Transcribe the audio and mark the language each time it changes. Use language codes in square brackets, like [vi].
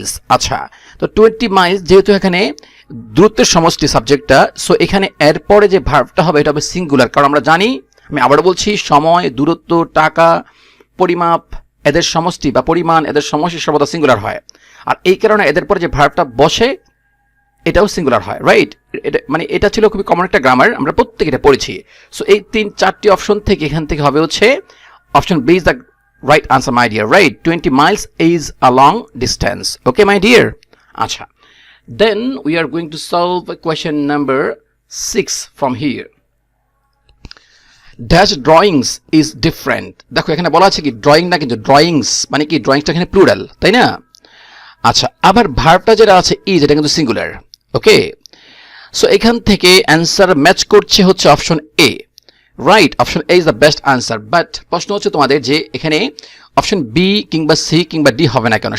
[bn] আচ্ছা, তো 20 মাইলস যেহেতু এখানে দূরত্বের সমষ্টি সাবজেক্টটা, সো এখানে এরপরে যে ভার্বটা হবে এটা হবে সিঙ্গুলার, কারণ আমরা জানি, আমি আবার বলছি, সময়, দূরত্ব, টাকা, পরিমাপ এদের সমষ্টি বা পরিমাণ এদের সমষ্টি সর্বদা সিঙ্গুলার হয়, আর এই কারণে এদের পরে যে ভার্বটা বসে এটাও সিঙ্গুলার হয়, রাইট? এটা মানে এটা ছিল খুবই কমন একটা গ্রামার, আমরা প্রত্যেকে এটা পড়েছি। সো এই 3-4টি অপশন থেকে এখান থেকে হবে হচ্ছে option B [en] Is the right answer, my dear, right? 20 miles is a long distance. Okay, my dear? Acha. Then we are going to solve question number 6 from here. Dash drawings is different. [bn] দেখো এখানে বলা আছে কি drawing না, কিন্তু drawings মানে কি, ড্রয়িংসটা এখানে প্লুরাল, তাই না? আচ্ছা, আবার ভার্বটা যেটা আছে ইজ, এটা কিন্তু সিঙ্গুলার। ওকে, সো এখান থেকে অ্যান্সার ম্যাচ করছে হচ্ছে option A, right? [en] Option A is the best answer. [bn] But প্রশ্ন হচ্ছে তোমাদের যে এখানে অপশন বি কিংবা সি কিংবা ডি হবে না কেন?